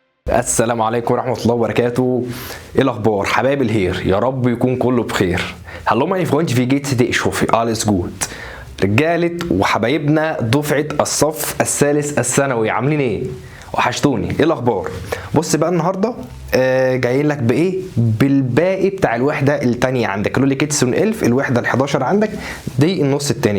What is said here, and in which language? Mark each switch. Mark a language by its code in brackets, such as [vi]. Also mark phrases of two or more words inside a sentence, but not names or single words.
[ar] السلام عليكم ورحمة الله وبركاته. ايه الاخبار حبايب الهير؟ يا رب يكون كله بخير. [de] Hallo meine Freunde, wie geht's dir? Ich hoffe alles gut. [ar] رجالة وحبايبنا دفعة الصف الثالث الثانوي عاملين ايه؟ وحشتوني. ايه الاخبار؟ بص بقى النهارده جايين لك بايه؟ بالباقي بتاع الوحده الثانيه عندك. لولي كيتسون الف الوحده ال11 عندك دي النص الثاني.